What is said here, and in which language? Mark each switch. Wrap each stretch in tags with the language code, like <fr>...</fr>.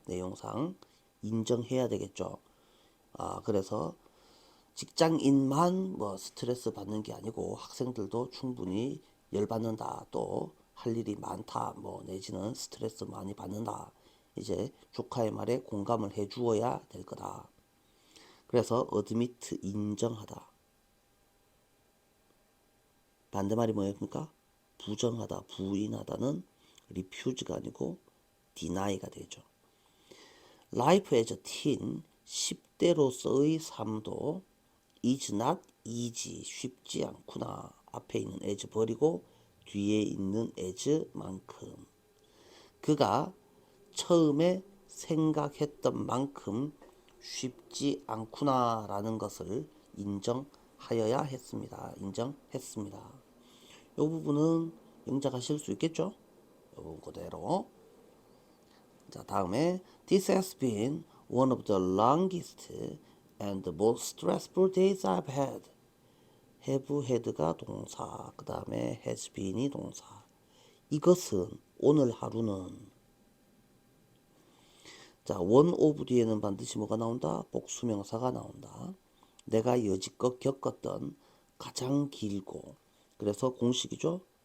<ko>내용상 인정해야 되겠죠. 그래서 직장인만 뭐 스트레스 받는 게 아니고 학생들도 충분히 열받는다, 또 할 일이 많다, 뭐 내지는 스트레스 많이 받는다, 이제 조카의 말에 공감을 해 주어야 될 거다. 그래서 admit 인정하다. 반대말이 뭐였습니까? 부정하다, 부인하다는 refuse가 아니고 deny가 되죠.</ko> <en>Life as a teen,</en> <ko>10대로서의 삶도</ko> <en>is not easy,</en> <ko>쉽지 않구나. 앞에 있는 as 버리고 뒤에 있는 as만큼. 그가 처음에 생각했던 만큼 쉽지 않구나 라는 것을 인정하여야 했습니다. 인정했습니다. 이 부분은 영작하실 수 있겠죠? 이 부분 그대로. 자, 다음에</ko> <en>This has been one of the longest and the most stressful days I've had.</en> <ko>have had가 동사, 그 다음에 has been이 동사. 이것은, 오늘 하루는. 자, one of 뒤에는 반드시 뭐가 나온다? 복수명사가 나온다. 내가 여지껏 겪었던 가장 길고, 그래서 공식이죠.</ko>